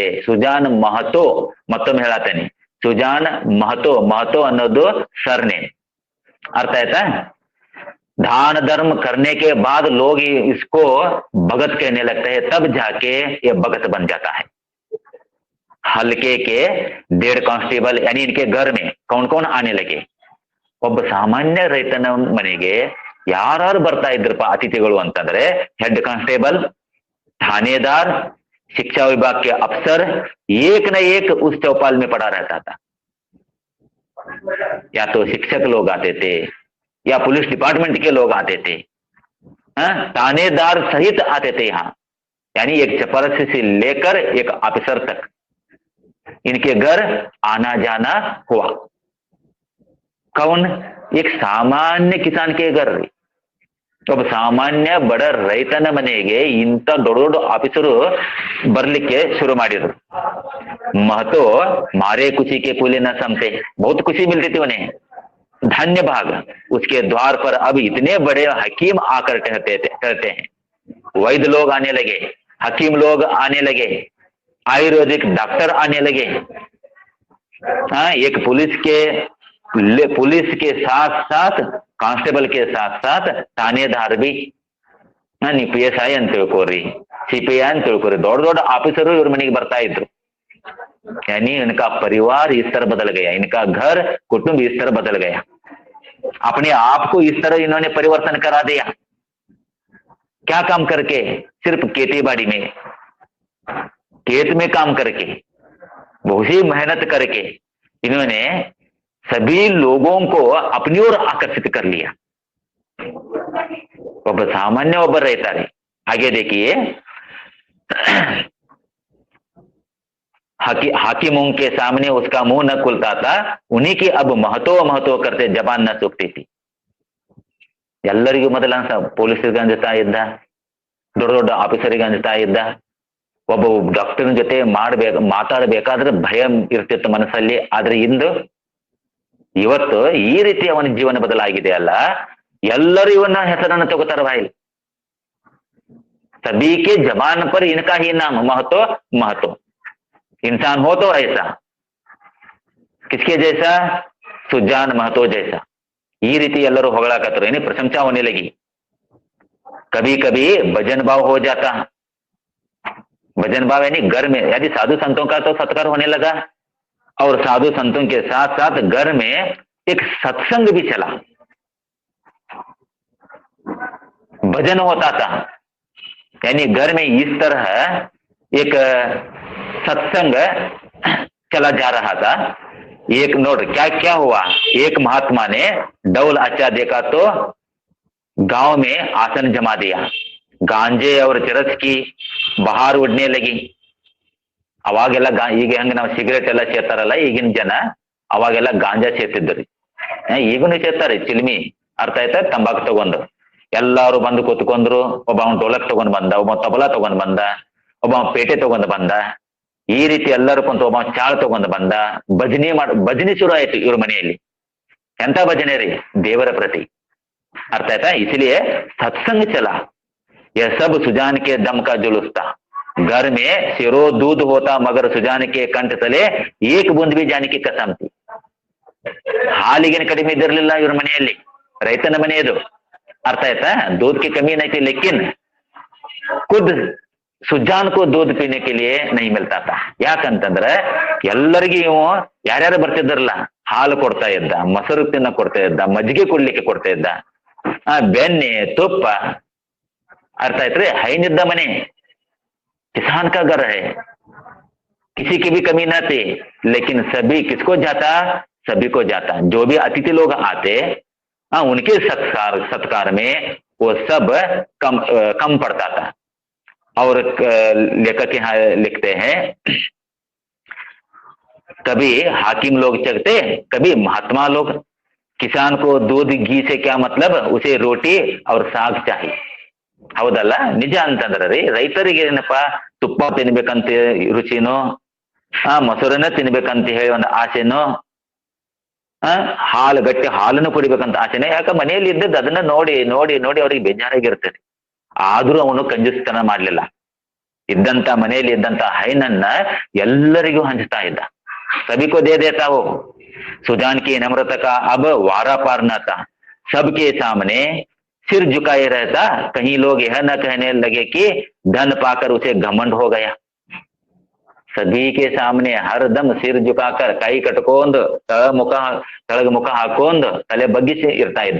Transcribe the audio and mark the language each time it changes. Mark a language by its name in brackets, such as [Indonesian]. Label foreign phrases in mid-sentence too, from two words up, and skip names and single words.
[Hindi] सुजान महतो, मतो में हेळाते नहीं, सुजान महतो, महतो ಅನ್ನೋದು सरनेम, अर्थ आता है। दान धर्म करने के बाद लोग इसको भगत कहने लगते हैं, तब जाके ये भगत बन जाता है। हल्के के 1.5 कांस्टेबल यानी इनके घर में कौन कौन आने लगे, [Kannada] ಒಬ್ಬ ಸಾಮಾನ್ಯ ರೈತನ ಮನೆಗೆ ಯಾರು ಬರ್ತಾ ಇದ್ರಪ್ಪ ಅತಿಥಿಗಳು ಅಂತಂದ್ರೆ, [Hindi] हेड कांस्टेबल, थानेदार, शिक्षा विभाग के अफसर, एक न एक उस चौपाल में पड़ा रहता था। या तो शिक्षक लोग आते थे या पुलिस डिपार्टमेंट के लोग आते थे, थानेदार सहित आते थे यहाँ, यानी एक चपरासी से लेकर एक ऑफिसर तक इनके घर आना जाना हुआ। कौन? एक सामान्य किसान के घर, [Kannada] ಒಬ್ಬ ಸಾಮಾನ್ಯ ಬಡ ರೈತನ ಮನೆಗೆ ಇಂಥ ದೊಡ್ಡ ದೊಡ್ಡ ಆಫೀಸರು ಬರ್ಲಿಕ್ಕೆ ಶುರು ಮಾಡಿದ್ರು। [Hindi] महतो मारे खुशी के कुले न समते, बहुत खुशी मिलती थी उन्हें, धन्य भाग। उसके द्वार पर अब इतने बड़े हकीम आकर ठहरते हैं, वैद्य लोग आने लगे, हकीम लोग आने लगे, आयुर्वेदिक डॉक्टर आने लगे। हाँ, एक पुलिस के साथ साथ कांस्टेबल के साथ साथ थानेदार भी, नहीं [Kannada] PSI ಅಂತ ತಿಳ್ಕೊರಿ, CPI ಅಂತ ತಿಳ್ಕೊರಿ, ದೊಡ್ಡ ದೊಡ್ಡ ಆಫೀಸರು ಇವ್ರ ಮನೆಗೆ ಬರ್ತಾ ಇದ್ರು। [Hindi] यानी इनका परिवार इस तरह बदल गया, इनका घर कुटुंब इस तरह बदल गया, अपने आप को इस तरह इन्होंने परिवर्तन करा दिया। क्या काम करके? सिर्फ खेती बाड़ी में, खेत में काम करके, बहुत ही मेहनत करके इन्होंने सभी लोगों को अपनी ओर आकर्षित कर लिया। [Kannada] ಒಬ್ಬ ಸಾಮಾನ್ಯ ಒಬ್ಬ ರೈತ है। [Hindi] आगे देखिए, हाकिमों के सामने उसका मुंह न खुलता था, उन्हीं की अब महतो महतो करते जबान न सूखती थी। [Kannada] ಎಲ್ಲರಿಗೂ ಮೊದಲ ಪೊಲೀಸರಿಗೆ ಅಂಜುತ್ತಾ ಇದ್ದ, ದೊಡ್ಡ ದೊಡ್ಡ ಆಫೀಸರಿಗೆ ಅಂಜುತ್ತಾ ಇದ್ದ, ಒಬ್ಬ ಡಾಕ್ಟರ್ನ ಜೊತೆ ಮಾತಾಡಬೇಕಾದ್ರೆ ಭಯ ಇರ್ತಿತ್ತು ಮನಸ್ಸಲ್ಲಿ। ಆದ್ರೆ ಇಂದು ಇವತ್ತು ಈ ರೀತಿ ಅವನ ಜೀವನ ಬದಲಾಗಿದೆ ಅಲ್ಲ, ಎಲ್ಲರೂ ಇವನ್ನ ಹೆಸರನ್ನು ತಗೋತಾರ ಬಾಯಿಲಿ। [Hindi] सभी के जबान पर इनका ही नाम, महतो महतो। इंसान हो तो ऐसा, किसके जैसा? [Kannada] सुजान महतो जैसा। ಈ ರೀತಿ ಎಲ್ಲರೂ ಹೊಗಳಾಕತ್ತರು, [Hindi] यानी प्रशंसा होने लगी। कभी कभी भजन भाव हो जाता, भजन भाव यानी घर में, यदि साधु संतों का तो सत्कार होने लगा, और साधु संतों के साथ साथ घर में एक सत्संग भी चला, भजन होता था। यानी घर में इस तरह एक सत्संग चला जा रहा था। एक नोट क्या क्या हुआ, एक महात्मा ने डौल अच्छा देखा तो गांव में आसन जमा दिया, गांजे और चरस की बहार उड़ने लगी। [Kannada] ಅವಾಗೆಲ್ಲ ಈಗ ಹೆಂಗ ನಾವು ಸಿಗರೇಟ್ ಎಲ್ಲ ಸೇರ್ತಾರಲ್ಲ ಈಗಿನ ಜನ, ಅವಾಗೆಲ್ಲ ಗಾಂಜಾ ಸೇರ್ತಿದ್ರಿ, ಈಗನು ಸೇರ್ತಾರೆ ಚಿಲ್ಮಿ, ಅರ್ಥ ಆಯ್ತಾ? ತಂಬಾಕು ತಗೊಂಡು ಎಲ್ಲಾರು ಬಂದು ಕೂತ್ಕೊಂಡ್ರು, ಒಬ್ಬ ಅವ್ನು ಡೋಲಕ್ ತಗೊಂಡ್ ಬಂದ, ಒಬ್ಬ ತಬಲಾ ತಗೊಂಡ್ ಬಂದ, ಒಬ್ಬ ಪೇಟೆ ತಗೊಂಡ್ ಬಂದ, ಈ ರೀತಿ ಎಲ್ಲರೂ ಕುಂತು ಒಬ್ಬ ಚಾಳ್ ತಗೊಂಡ್ ಬಂದ, ಭಜನೆ ಶುರು ಆಯ್ತು ಇವ್ರ ಮನೆಯಲ್ಲಿ। ಎಂತ ಭಜನೆ ರೀ? ದೇವರ ಪ್ರತಿ, ಅರ್ಥ ಆಯ್ತಾ? [Hindi] इसलिए सत्संग चला, यह सब सुजान के दम का जुलूस था। घर में सिरो दूध होता मगर सुजान के कंठ तले एक बूंद भी जाने की कसम थी। [Kannada] ಹಾಲಿಗೆ ಕಡಿಮೆ ಇದಿರಲಿಲ್ಲ ಇವ್ರ ಮನೆಯಲ್ಲಿ, ರೈತನ ಮನೆಯದು, ಅರ್ಥ ಆಯ್ತಾ? [Hindi] दूध की कमी नहीं थी, लेकिन खुद सुजान को दूध पीने के लिए नहीं मिलता था। [Kannada] ಯಾಕಂತಂದ್ರೆ ಎಲ್ಲರಿಗೂ ಇವು ಯಾರ್ಯಾರು ಬರ್ತಿದ್ರಲ್ಲ, ಹಾಲು ಕೊಡ್ತಾ ಇದ್ದ, ಮೊಸರು ತಿನ್ನ ಕೊಡ್ತಾ ಇದ್ದ, ಮಜ್ಜಿಗೆ ಕೊಡ್ಲಿಕ್ಕೆ ಕೊಡ್ತಾ ಇದ್ದ, ಬೆಣ್ಣೆ ತುಪ್ಪ, ಅರ್ಥ ಆಯ್ತ್ರಿ? ಹೈನಿದ್ದ ಮನೆ, [Hindi] किसान का घर है, किसी की भी कमी न थी, लेकिन सभी किसको जाता? सभी को जाता। जो भी अतिथि लोग आते, उनके सत्कार में वो सब कम पड़ता था। और लेखक यहाँ लिखते हैं, कभी हाकिम लोग चलते, कभी महात्मा लोग। किसान को दूध घी से क्या मतलब, उसे रोटी और साग चाहिए। [Kannada] ಹೌದಲ್ಲ? ನಿಜ ಅಂತಂದ್ರ ರೀ, ರೈತರಿಗೆ ಏನಪ್ಪ, ತುಪ್ಪ ತಿನ್ಬೇಕಂತ ರುಚಿನೋ, ಮೊಸರನ್ನ ತಿನ್ಬೇಕಂತ ಹೇಳಿ ಒಂದು ಆಸೆನೋ, ಹಾಲು ಗಟ್ಟಿ ಹಾಲನ್ನು ಕುಡಿಬೇಕಂತ ಆಸೆನೋ, ಯಾಕ ಮನೆಯಲ್ಲಿ ಇದ್ದದ್ದು ಅದನ್ನ ನೋಡಿ ನೋಡಿ ನೋಡಿ ಅವ್ರಿಗೆ ಬೇಜಾರಾಗಿರ್ತದೆ। ಆದ್ರೂ ಅವನು ಕಂಜೂಸ್ತನ ಮಾಡ್ಲಿಲ್ಲ. ಇದ್ದಂತ ಮನೆಯಲ್ಲಿ ಇದ್ದಂತ ಹೈನನ್ನ ಎಲ್ಲರಿಗೂ ಹಂಚ್ತಾ ಇದ್ದ. [Hindi] सभी को दे देता हो. सुजान की नम्रता का अब वारा पार न था। सबके सामने सिर झुकाए रहता। कहीं लोग यह न कहने लगे कि धन पाकर उसे घमंड हो गया। सभी के सामने हरदम सिर झुकाकर [Kannada] ಕೈ ಕಟ್ಕೊಂಡ್ ತಳಗ ಮುಖ ಹಾಕೊಂಡ್ ತಲೆ ಬಗ್ಗಿಸಿ ಇರ್ತಾ ಇದ್ದ.